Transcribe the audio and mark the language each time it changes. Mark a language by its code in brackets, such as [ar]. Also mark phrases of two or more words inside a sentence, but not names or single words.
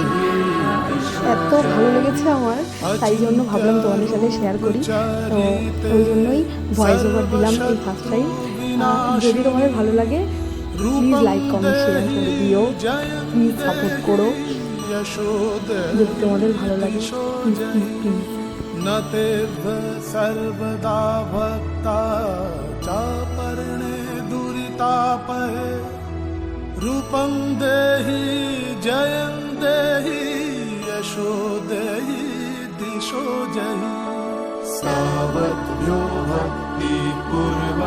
[bn] এত ভালো লেগেছে আমার, তাই জন্য ভাবলাম তোমাদের সাথে শেয়ার করি। তো ওই জন্যই [en] voice over [bn] দিলাম এই [en] first time. [bn] যদি তোমাদের ভালো লাগে [en] please like comment share [bn] করে দিও, [en] please support [bn] করো যদি তোমাদের ভালো লাগে। [en] please please please. [sa] नतेभ्य सर्वदा भक्ता चापर्णे दुरितापहे रूपं देहि जयं देहि यशो देहि दिशो जहि सावध्यो भक्ति पूर्वं